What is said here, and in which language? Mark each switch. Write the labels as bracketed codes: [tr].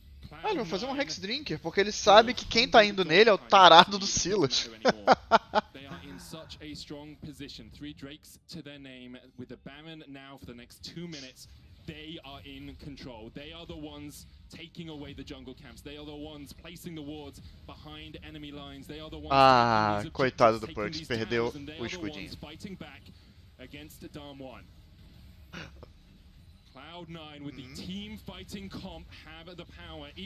[pt] Ah, ele vai fazer um Hex Drinker, porque ele sabe que quem tá indo nele é o tarado do Silas. [en] Such a strong position. 3 Drakes to their name with the Baron now for the next 2 minutes. They are in control. They are the ones taking away the jungle camps. They are the ones placing the wards behind enemy lines. They are the ones [pt] coitado do Perks, perdeu o escudinho. [en] Fighting back against Damwon. CLOUD9 with the team fighting comp have the power.